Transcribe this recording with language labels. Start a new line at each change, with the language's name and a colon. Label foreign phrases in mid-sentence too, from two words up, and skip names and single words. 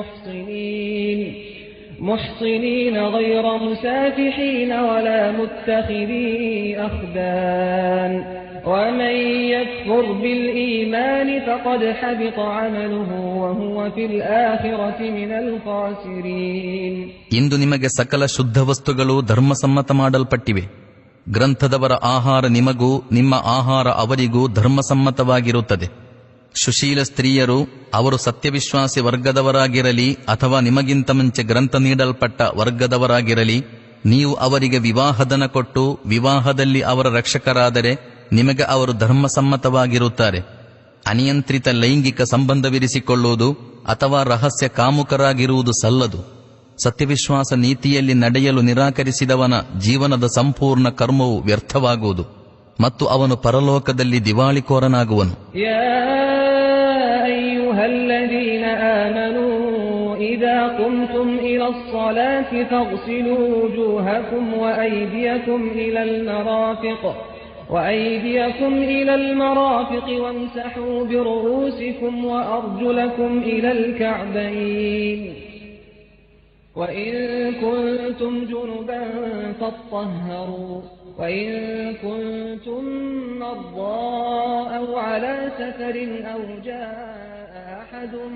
Arabic: محصنين غير مسافحين ولا متخذي أخدان ومن يكفر بالإيمان فقد حبط عمله وهو في الآخرة من الخاسرين.
Kannada: ಇಂದು ನಿಮಗೆ ಸಕಲ ಶುದ್ಧ ವಸ್ತುಗಳು ಧರ್ಮಸಮ್ಮತ ಮಾಡಲ್ಪಟ್ಟಿವೆ. ಗ್ರಂಥದವರ ಆಹಾರ ನಿಮಗೂ ನಿಮ್ಮ ಆಹಾರ ಅವರಿಗೂ ಧರ್ಮಸಮ್ಮತವಾಗಿರುತ್ತದೆ. ಸುಶೀಲ ಸ್ತ್ರೀಯರು, ಅವರು ಸತ್ಯವಿಶ್ವಾಸಿ ವರ್ಗದವರಾಗಿರಲಿ ಅಥವಾ ನಿಮಗಿಂತ ಮುಂಚೆ ಗ್ರಂಥ ನೀಡಲ್ಪಟ್ಟ ವರ್ಗದವರಾಗಿರಲಿ, ನೀವು ಅವರಿಗೆ ವಿವಾಹಧನ ಕೊಟ್ಟು ವಿವಾಹದಲ್ಲಿ ಅವರ ರಕ್ಷಕರಾದರೆ ನಿಮಗೆ ಅವರು ಧರ್ಮಸಮ್ಮತವಾಗಿರುತ್ತಾರೆ. ಅನಿಯಂತ್ರಿತ ಲೈಂಗಿಕ ಸಂಬಂಧವಿರಿಸಿಕೊಳ್ಳುವುದು ಅಥವಾ ರಹಸ್ಯ ಕಾಮುಕರಾಗಿರುವುದು ಸಲ್ಲದು. ಸತ್ಯವಿಶ್ವಾಸ ನೀತಿಯಲ್ಲಿ ನಡೆಯಲು ನಿರಾಕರಿಸಿದವನ ಜೀವನದ ಸಂಪೂರ್ಣ ಕರ್ಮವು ವ್ಯರ್ಥವಾಗುವುದು ಮತ್ತು ಅವನು ಪರಲೋಕದಲ್ಲಿ ದಿವಾಳಿಕೋರನಾಗುವನು.
Arabic: الذين آمنوا إذا قمتم إلى الصلاة فاغسلوا وجوهكم وأيديكم إلى المرافق وامسحوا برؤوسكم وأرجلكم إلى الكعبين وإن كنتم جنبا فاطهروا وإن كنتم مرضى أو على سفر أو جاء أحد